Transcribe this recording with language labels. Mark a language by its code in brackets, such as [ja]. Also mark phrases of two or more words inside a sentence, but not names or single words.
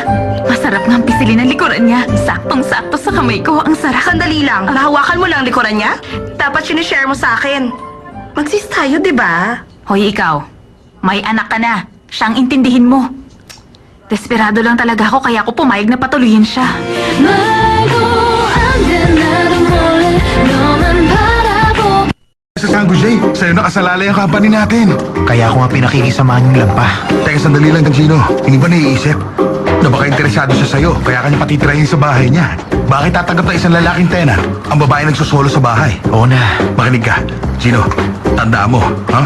[tl] Masarap nga ang pisilin ng likuran niya. Saktong-sakto sa kamay ko. Ang sarap. Sandali lang. Nahawakan mo lang ang likuran niya? Dapat sinishare mo sa akin. Magsis tayo, di ba? Hoy, ikaw. May anak ka na. Siyang intindihin mo. Desperado lang talaga ako kaya ako pumayag na patuloyin siya. [ko] 말도 안 돼 나도 몰래 너만 바라보고 [tl] Sa San Jose, sa'yo nakasalalay ang company natin. Kaya ako nga pinakikisamahan yung lampa. Teka, sandali lang, Gino. Hindi ba naiisip na baka interesado siya sa'yo, kaya kanya patitirahin sa bahay niya? Bakit tatanggap na isang lalaking tenant ang babae nagsosolo sa bahay? Oo na. Makinig ka, Gino. Tandaan mo, ha?